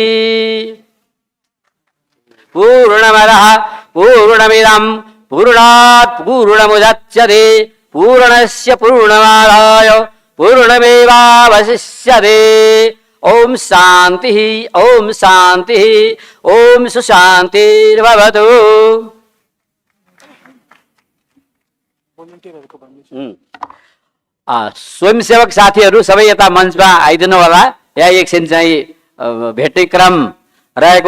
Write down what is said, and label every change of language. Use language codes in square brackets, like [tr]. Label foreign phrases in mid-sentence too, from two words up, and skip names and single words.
[sa] पूर्णमदः पूर्णमिदं पूर्णात् पूर्णमुदच्यते पूर्णस्य पूर्णमादाय पूर्णमेवावशिष्यते। ॐ शान्तिः ॐ शान्तिः ॐ सुशान्तिर्भवतु। [ne] स्वयंसेवक साथीहरू सबै यता मञ्चमा आइदिनु होला। यहाँ एकछिन चाहिँ भेट्ने क्रम रहेको